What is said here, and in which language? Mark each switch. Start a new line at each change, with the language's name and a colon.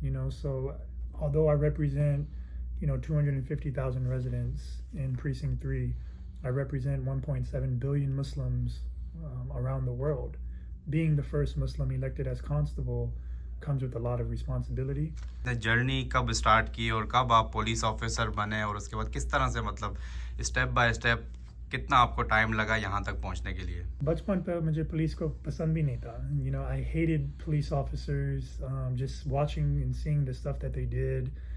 English: So although I represent 250,000 residents in precinct 3, I represent 1.7 billion Muslims around the world. Being the first Muslim elected as constable comes with a lot of responsibility.
Hindi: Journey कब start की और कब आप police officer बने, और उसके बाद किस तरह से, मतलब स्टेप बाय स्टेप कितना आपको टाइम लगा यहाँ तक पहुँचने के लिए? बचपन पर मुझे पुलिस को पसंद भी नहीं था.
English: I hated police officers, just watching and seeing the stuff that they did.